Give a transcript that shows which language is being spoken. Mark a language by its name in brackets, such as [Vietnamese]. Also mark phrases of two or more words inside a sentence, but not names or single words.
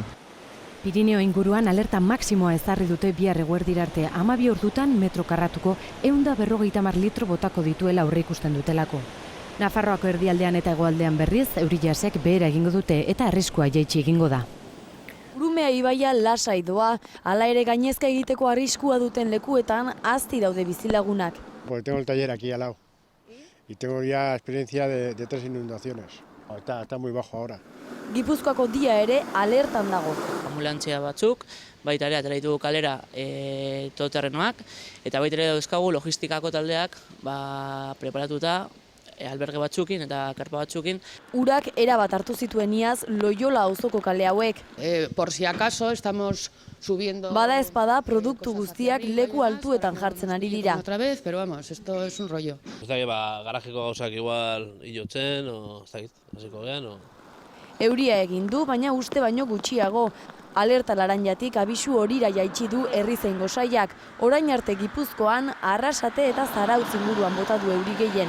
[Basque] Pirineo inguruan alerta maksimoa ezarri dute bihar eguerdira arte 12 ordutan metro karratuko 150 litro botako dituela aurreikusten dutelako. Nafarroako erdialdean eta hegoaldean berriz eurijasek behera egingo dute eta arriskua jaitsi egingo da. Urumea ibaia lasai doa, hala ere gainezka egiteko arriskua duten lekuetan azti daude bizilagunak. [Spanish] Pues tengo el taller aquí al lado y tengo ya experiencia de 3 inundaciones. Está muy bajo ahora. [Basque] Gipuzkoako dia ere alertan dago. Ambulantzia batzuk, baita ere atera ditugu kalera todoterrenoak, eta baita ere dauzkagu logistikako taldeak preparatuta alberge batzukin eta karpa batzukin. Urak erabat hartu zituen iaz Loiola auzoko kale hauek. [Spanish] Por si acaso estamos subiendo. [Basque] Bada ezpada produktu guztiak leku altuetan jartzen ari dira. [Spanish] Otra vez, pero vamos, esto es un rollo. [Basque] Ez dakit, garajeko gauzak igual hilotzen, o ez dakit, hasiko gean, o... Euria egin du, baina uste baino gutxiago. Alerta laranjatik abisu horira jaitsi du herrizain gosaiak. Orain arte Gipuzkoan, Arrasate eta Zarautz inguruan bota du euri gehien.